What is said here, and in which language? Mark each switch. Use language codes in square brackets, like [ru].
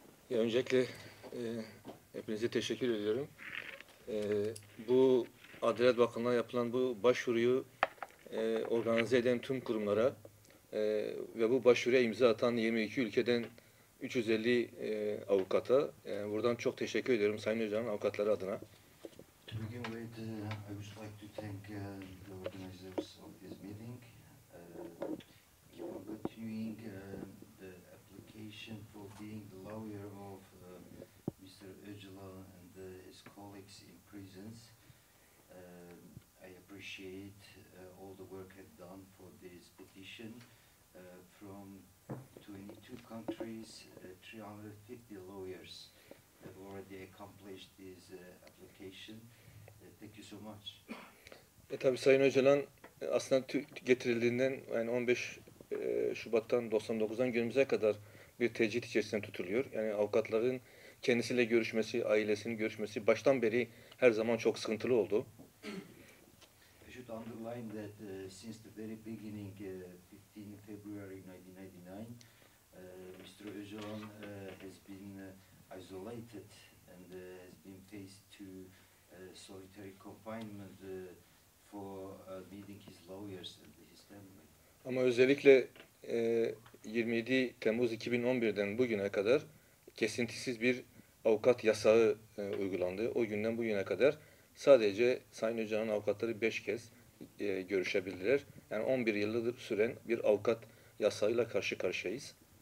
[tr] Ya öncelikle hepinize teşekkür ediyorum. Bu Adalet Bakanlığı'na yapılan bu başvuruyu organize eden tüm kurumlara ve bu başvuruya imza atan 22 ülkeden 350 avukata buradan çok teşekkür ediyorum Sayın Hocam avukatları adına. [en] To begin with, I would like to thank the organizers of this meeting for continuing the application for being the lawyer of Mr. Öcalan and his colleagues in prisons. I appreciate all the work I've done for this petition from 22 countries, 350 lawyers have already accomplished this application. Thank you so much. [tr] Tabii Sayın Öcalan aslında getirildiğinden yani 15 Şubat'tan 99'dan günümüze kadar bir tecrit içerisinde tutuluyor. Yani avukatların kendisiyle görüşmesi, ailesinin görüşmesi baştan beri her zaman çok sıkıntılı oldu. [en] I should underline that since the very beginning, 15 February 1999, Mr. Öcalan has been isolated and has been faced to solitary confinement for meeting his lawyers and his family. [tr] Ama özellikle 27 Temmuz 2011'den bugüne kadar kesintisiz bir avukat yasağı uygulandı. O günden bugüne kadar sadece Sayın Öcalan'ın avukatları 5 kez görüşebildiler. Yani 11 yıldır süren bir avukat yasağıyla karşı karşıyayız.